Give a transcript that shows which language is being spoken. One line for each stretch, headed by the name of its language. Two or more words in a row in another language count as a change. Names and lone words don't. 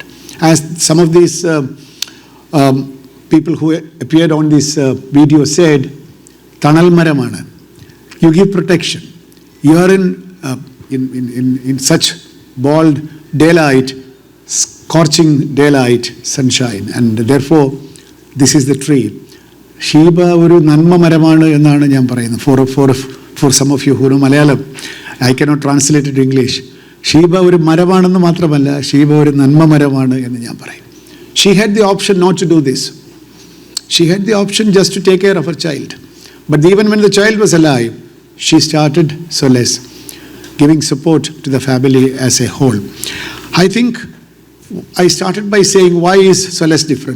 English: As some of these people who appeared on this video said,
Malayalam: തണൽ മരമാണ്,
English: you give protection. You are in such bald daylight, scorching daylight, sunshine, and therefore this is the tree.
Malayalam: ഷീബ ഒരു നന്മ മരമാണ് എന്നാണ് ഞാൻ പറയുന്നു.
English: For some of you who know Malayalam, I cannot translate it to English.
Malayalam: ഷീബ ഒരു മരമാണെന്നു മാത്രമല്ല, ഷീബ ഒരു നന്മ മരമാണ് എന്ന് ഞാൻ പറയും.
English: She had the option not to do this. She had the option just to take care of her child. But even when the child was alive, she started Solace, giving support to the family as a whole. I think I started by saying, why is Solace different?